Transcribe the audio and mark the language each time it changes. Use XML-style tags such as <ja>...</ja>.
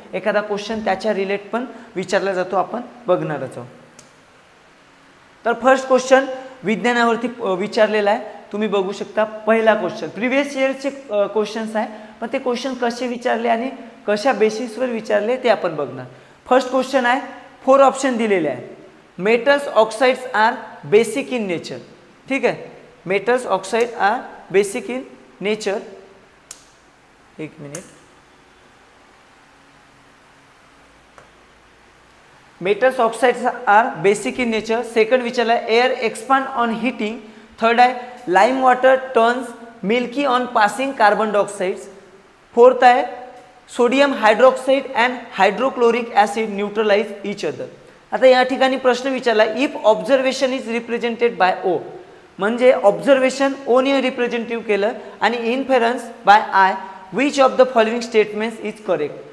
<mr>एखादा क्वेश्चन त्याच्या रिलेट पण विचारला जातो, आपण बघणारच आहोत. तर फर्स्ट क्वेश्चन विज्ञानावरती विचारलेला आहे, तुम्ही बघू शकता. पहिला क्वेश्चन प्रिव्हियस इयरचे क्वेश्चन्स आहे, पण ते क्वेश्चन कसे विचारले आणि कशा बेसिसवर विचारले ते आपण बघणार. फर्स्ट क्वेश्चन आहे, 4 ऑप्शन दिलेले आहे.</mr> <en>Metals oxides are basic in nature.</en> <mr>ठीक आहे,</mr> <en>Metals oxide are basic in nature.</en> <mr>एक minute.</mr> <en>Metals oxides are basic in nature. Second</en> <mr>विचारला</mr> <en>Air expand on heating. Third</en> <mr>आहे</mr> <en>Lime water turns milky on passing carbon dioxides. Fourth</en> <mr>आहे</mr> <en>Sodium hydroxide and hydrochloric acid neutralize each other.</en> <mr>आता या ठिकाणी प्रश्न विचारला</mr> <en>if observation is represented by O,</en> <mr>म्हणजे observation one representative केलं आणि</mr> <en>Inference by I, which of the following statements is correct.</en>